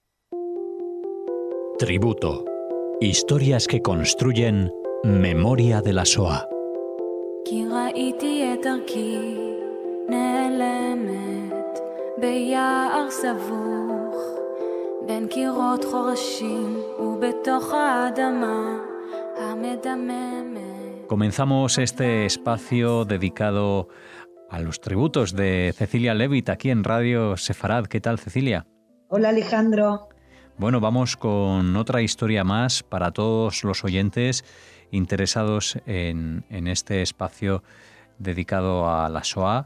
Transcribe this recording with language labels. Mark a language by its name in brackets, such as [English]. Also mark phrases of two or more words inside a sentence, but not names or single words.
[Spanish] Tributo. Historias que construyen memoria de la Shoah. [Hebrew] כי ראיתי את דרכי נעלמת ביער סבוך בין קירות חורשים ובתוך האדמה המדממת. [Spanish] Comenzamos este espacio dedicado a los tributos de Cecilia Levitt aquí en Radio Sefarad. ¿Qué tal, Cecilia? Hola, Alejandro. Bueno, vamos con otra historia más para todos los oyentes interesados en este espacio dedicado a la Shoah.